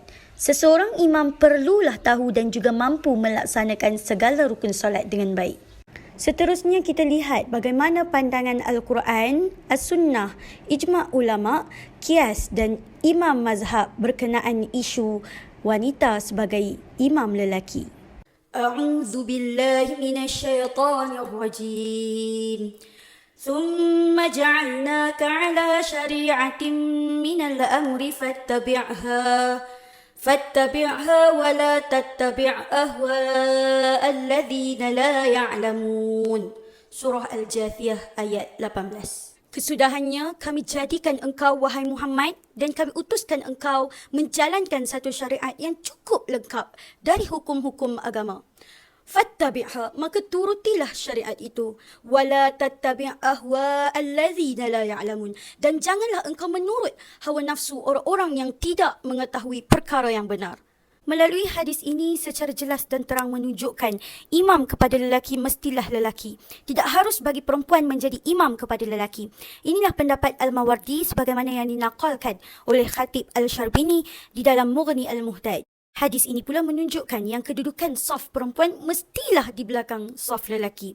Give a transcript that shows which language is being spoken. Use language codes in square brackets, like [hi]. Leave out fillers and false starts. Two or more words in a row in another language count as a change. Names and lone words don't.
[ms] Seseorang imam perlulah tahu dan juga mampu melaksanakan segala rukun solat dengan baik. Seterusnya kita lihat bagaimana pandangan Al-Quran, As-Sunnah, Ijma' ulama, Qiyas dan Imam Mazhab berkenaan isu wanita sebagai imam lelaki. [ar] أعوذ بالله من الشيطان الرجيم. ثم جعلناك على شريعة من الأمر فاتبعها ولا تتبع أهواء الذين لا يعلمون. [ms] Surah Al-Jathiyah ayat 18. Kesudahannya kami jadikan engkau wahai Muhammad dan kami utuskan engkau menjalankan satu syariat yang cukup lengkap dari hukum-hukum agama. Fattabi'ha, maka turutilah syariat itu. [ar] ولا تتبع أهواء الذين لا يعلمون, [ms] dan janganlah engkau menurut hawa nafsu orang-orang yang tidak mengetahui perkara yang benar. Melalui hadis ini secara jelas dan terang menunjukkan imam kepada lelaki mestilah lelaki. Tidak harus bagi perempuan menjadi imam kepada lelaki. Inilah pendapat Al-Mawardi sebagaimana yang dinaqalkan oleh Khatib Al-Syarbini di dalam Mughni Al-Muhtaj. Hadis ini pula menunjukkan yang kedudukan saf perempuan mestilah di belakang saf lelaki.